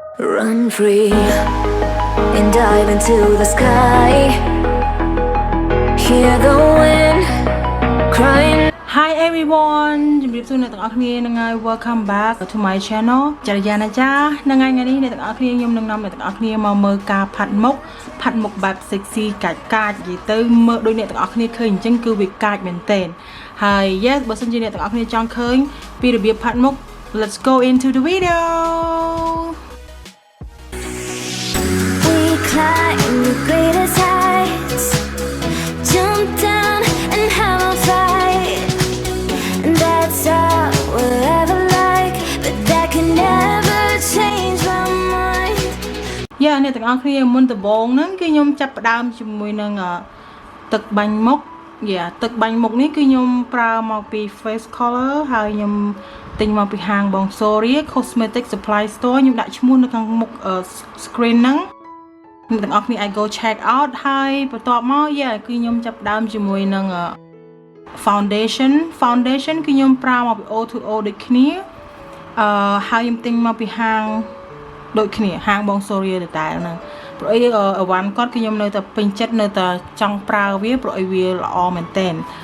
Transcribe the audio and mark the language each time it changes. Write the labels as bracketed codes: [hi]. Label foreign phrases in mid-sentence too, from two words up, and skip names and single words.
[en] Run free and dive into the sky. Hear the wind crying. Hi everyone [km] ជំរាបសួរអ្នកទាំងអស់គ្នានឹងហើយ [en] welcome back to my channel [km] ចរិយាណាចានឹងថ្ងៃនេះអ្នកទាំងអស់គ្នាខ្ញុំនឹងនាំអ្នកទាំងអស់គ្នាមកមើលការផាត់មុខបែប sexy កាចនិយាយទៅមើលដូចអ្នកទាំងអស់គ្នាឃើញអញ្ចឹងគឺវាកាចមែនទែនហើយ yes បើសិនជាអ្នកទាំងអស់គ្នាចង់ឃើញពីរបៀបផាត់មុខ [en] let's go into the video Climb the greatest heights, jump down and have a fight. And that's all we'll ever like, but that can never change my mind. [km] អ្នកទាំងអស់គ្នាមុនដំបូងហ្នឹងគឺខ្ញុំចាប់ផ្ដើមជាមួយនឹងទឹកបាញ់មុខទឹកបាញ់មុខនេះគឺខ្ញុំប្រើមកពី [en] face color [km] ហើយខ្ញុំទិញមកពីហាងបង Chakriya Cosmetic Supply Store ខ្ញុំដាក់ឈ្មោះនៅខាងមុខ screen ហ្នឹងអ្នកទាំងអស់គ្នាអាច [en] go check out [km] ហើយបន្ទាប់មកគឺខ្ញុំចាប់ផ្ដើមជាមួយនឹង foundation គឺខ្ញុំប្រើមកពី O2O ដូចគ្នាហើយខ្ញុំទិញមកពីហាងដូចគ្នាហាងបង Chakriya តែហ្នឹងព្រោះអីវ៉ាន់គាត់គឺខ្ញុំនៅតែពេញចិត្តនៅតែចង់ប្រើវាព្រោះអីវាល្អមែនតើ